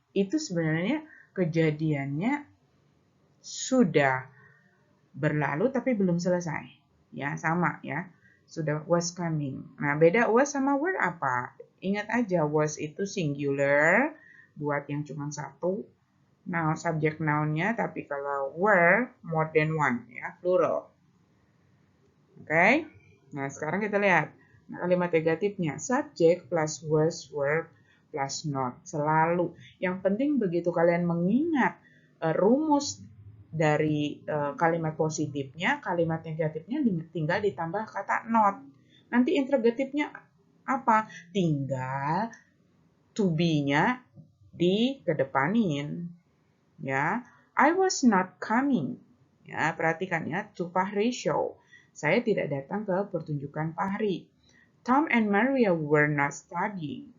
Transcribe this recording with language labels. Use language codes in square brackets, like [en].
[id] Itu sebenarnya kejadiannya sudah berlalu tapi belum selesai. Ya, sama ya. Sudah was coming. Nah, beda was sama were apa? Ingat aja, was itu singular buat yang cuma satu. Nah, subject noun-nya, tapi kalau were [en] more than one [id] ya, plural. Oke. Nah, sekarang kita lihat. Nah, kalimat negatifnya, subject plus was, verb plus not. Selalu. Yang penting begitu kalian mengingat rumus dari kalimat positifnya, kalimat negatifnya tinggal ditambah kata not. Nanti interrogatifnya apa? Tinggal to be-nya dikedepanin. [en] Ya, I was not coming. [id] Ya, perhatikan ya, [en] to Fahri show. [id] Saya tidak datang ke pertunjukan Fahri. [en] Tom and Maria were not studying.